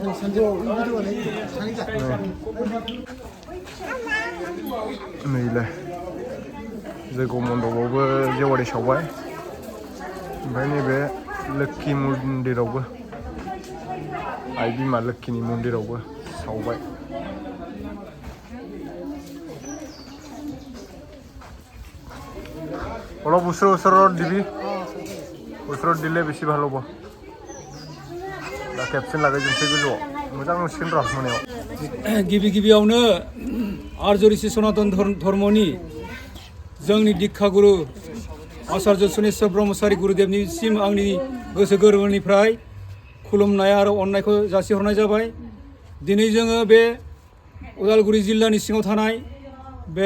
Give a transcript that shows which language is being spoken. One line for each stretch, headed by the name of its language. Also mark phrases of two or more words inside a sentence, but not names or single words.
Bodo: नैलाय जैग' मन्दपावबो जेवारि सावबाय ओमफ्राय नैबे लोक्षि मन्दिरावबो आइ बिमा लोक्षिनि मन्दिरावबो सावबाय
Assamese: অলপ ওচৰত দিবি ওচৰত দিলে বেছি ভাল হ'ব
Bodo: दा खेबसेन लागायजोबसै गोजौआव मोजां नुसिगोन र' मोनायाव गिबि गिबियावनो आर्य ऋषि सनातन धर्मनि जोंनि दीक्षा गुरु आचार्य सनेश्वर ब्रह्मचारि गुरुदेवनिसिम आंनि गोसो गोरबोनिफ्राय खुलुमनाय आरो अननायखौ जासिहरनाय जाबाय दिनै जोङो बे उदालगुरि जिल्लानि सिङाव थानाय बे